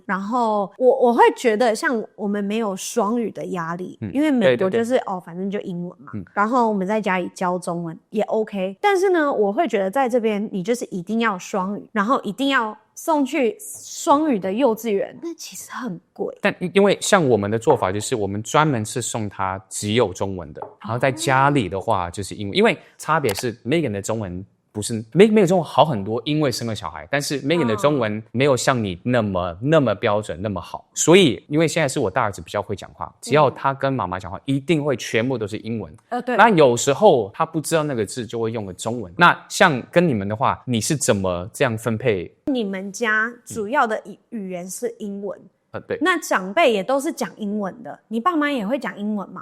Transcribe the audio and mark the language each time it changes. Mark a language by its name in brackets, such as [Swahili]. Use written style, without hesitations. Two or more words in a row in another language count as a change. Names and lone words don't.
[Chinese] 然後我會覺得像我們沒有雙語的壓力，因為美國就是對反正就英文嘛。然後我們在家裡教中文也 OK。但是呢，我會覺得在這邊你就是一定要雙語，然後一定要送去雙語的幼稚園，那其實很貴。但因為像我們的做法就是，我們專門是送他只有中文的，然後在家裡的話就是英文。因為差別是 Megan 的中文不是 Megan 中文好很多，因為生了小孩，但是 Megan 的中文沒有像你那麼標準那麼好。所以因为现在是我大兒子比較會講話，只要他跟媽媽講話，一定會全部都是英文。對。那有時候他不知道那個字，就會用個中文。那像跟你們的話，你是怎麼這樣分配？你們家主要的語言是英文。對。那長輩也都是講英文的，你爸媽也會講英文嘛？